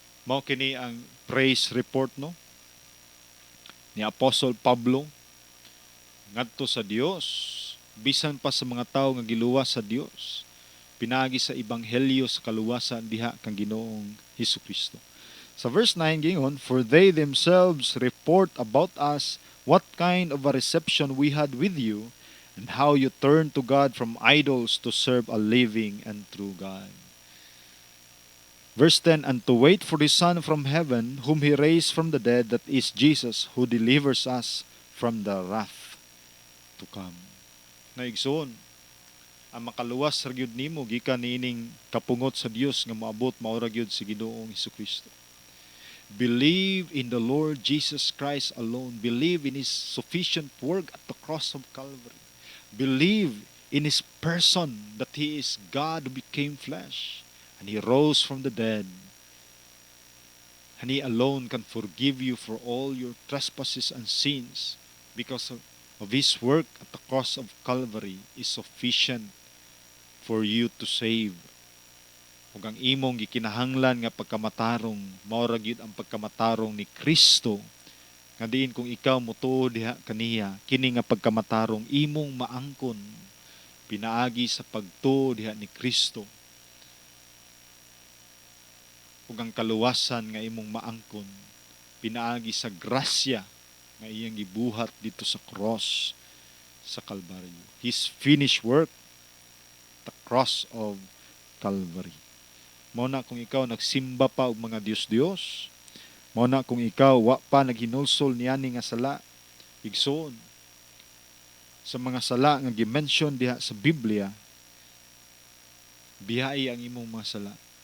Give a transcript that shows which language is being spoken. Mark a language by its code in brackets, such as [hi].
[ceb] Mao kini ang praise report, no, ni Apostle Pablo ngadto sa Dios, bisan pa sa mga tawo nga giluwas sa Dios, pinagi sa ebanghelyo sa kaluwasan diha kang Ginoong Hesukristo. Sa verse 9 gingon, [en] "For they themselves report about us what kind of a reception we had with you, and how you turned to God from idols to serve a living and true God." Verse 10, "And to wait for the Son from heaven, whom He raised from the dead, that is Jesus, who delivers us from the wrath to come." [ceb] Naigsoon, ang makaluwas ra gyud nimo gikan niining kapungot sa Dios nga moabot mao ra gyud si Ginoong Hesukristo. [en] Believe in the Lord Jesus Christ alone. Believe in His sufficient work at the cross of Calvary. Believe in His person, that He is God who became flesh and He rose from the dead. And He alone can forgive you for all your trespasses and sins, because of His work at the cross of Calvary is sufficient for you to save. [ceb] Ug ang imong gikinahanglan nga pagkamatarong mao ra gyud ang pagkamatarong ni Kristo, nga diin kung ikaw motuo diha kaniya, kini nga pagkamatarong imong maangkon pinaagi sa pagtuo diha ni Kristo. Ug ang kaluwasan nga imong maangkon pinaagi sa grasya nga iyang gibuhat dito sa cross sa Kalbaryo. [en] His finished work, the cross of Calvary. [ceb] Mao na kung ikaw nagsimba pa og mga Dios-Dios, mao na kung ikaw wa pa naghinulsol niani nga sala, igsoon sa mga sala nga gi-mention diha sa Biblia, biyahe ang imong mga sala.